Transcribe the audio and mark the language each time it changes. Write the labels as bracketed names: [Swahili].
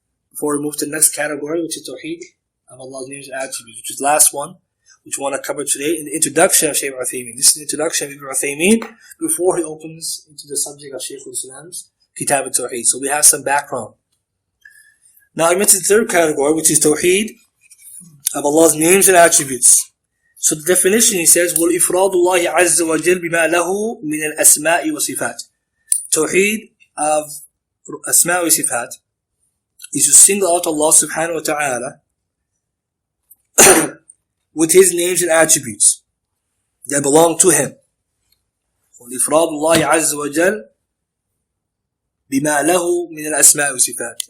[English] Before we move to the next category, which is Tawheed of Allah's names and attributes, which is the last one, which we want to cover today, in the introduction of Shaykh Al-Uthaymeen. This is the introduction of Ibn Uthaymeen before he opens into the subject of Shaykh al-Islam's Kitab At-Tawheed. So we have some background. Now I mentioned the third category, which is Tawheed of Allah's names and attributes. So the definition, he says, [Arabic] وَالْإِفْرَادُ اللَّهِ عَزَّ وَجَلْ بِمَا لَهُ مِنَ الْأَسْمَاءِ وَصِفَاتِ. [English] Tawheed of Asma' wa Sifat is to single out Allah subhanahu wa ta'ala with His names and attributes that belong to Him. [Arabic] وَالْإِفْرَادُ اللَّهِ عَزَّ وَجَلْ بِمَا لَهُ مِنَ الْأَسْمَاءِ وَصِفَاتِ.